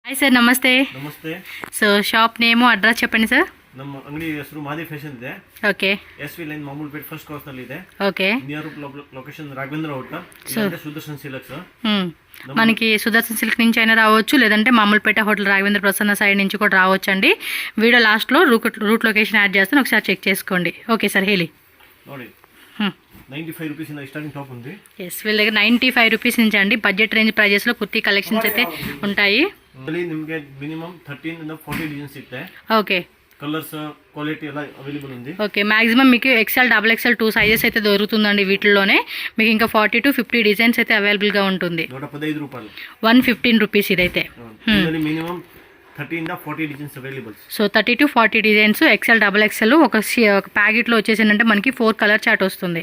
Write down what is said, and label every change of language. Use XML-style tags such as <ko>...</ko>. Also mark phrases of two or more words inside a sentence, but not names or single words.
<kn>ಹಾಯ್ ಸರ್, ನಮಸ್ತೆ. ನಮಸ್ತೆ.</kn> <en>So shop name address చెప్పండి ಸರ್.</en> <kn>ನಮ್ಮ ಅಂಗಡಿ ಹೆಸರು ಮಾದೇವ್ ಫ್ಯಾಷನ್ ಇದೆ. ಓಕೆ. ಎಸ್ವಿ ಲೈನ್ ಮಾಮೂಲ್ಪೇಟ್ ಫಸ್ಟ್ ಕ್ರಾಸ್ ನಲ್ಲಿ ಇದೆ. ಓಕೆ.</kn> <en>near location</en> <te>రాఘవేంద్ర హోటల్. ఇది సుదర్శన్ సిల్క్స్. మనకి సుదర్శన్ సిల్క్ నుంచి అయినా రావచ్చు, లేదంటే మామూలుపేట హోటల్ రాఘవేంద్ర ప్రసన్న సైడ్ నుంచి కూడా రావచ్చు అండి. వీడియో లాస్ట్లో</te> <en>route location</en> <te>యాడ్ చేస్తాను, ఒకసారి చెక్ చేసుకోండి. ఓకే సార్,</te> <kn>ಹೇಳಿ.</kn> <te>ನೋಡಿ 95 రూపీస్ ఇంದ స్టార్టింగ్ టాప్ ఉంది. ఎస్, వీళ్ళ దగ్గర 95 రూపీస్ నుంచి అండి</te> <en>budget range prices</en> <te>లో కుర్తీ కలెక్షన్స్ అయితే ఉంటాయి.</te> <kn>ನಿಮಗೆ ಮಿನಿಮಮ್ 13 ಇಂದ 40 ಡಿಸೈನ್ಸ್ ಸಿಗುತ್ತೆ.</kn> <te>ఓకే. కలర్స్ క్వాలిటీ ಎಲ್ಲ అవైలబుల్ ఉంది. ఓకే, మాక్సిమం మీకు</te> <en>XL, double XL</en> <te>2 సైజెస్ అయితే దొరుకుతుందండి. వీటిలోనే మీకు ఇంకా 40 to 50 డిజైన్స్ అయితే అవైలబుల్ గా ఉంటుంది. 115 రూపాయలు, 115 రూపీస్ ఇదైతే. మినిమం 30 ఇంద 40 డిజైన్స్ అవైలబుల్. సో 30 to 40 డిజైన్స్,</te> <en>XL, double XL</en> <te>ఒక ప్యాకెట్ లో వచ్చేసిందంటే మనకి 4</te> <en>colour chart</en> <te>వస్తుంది.</te>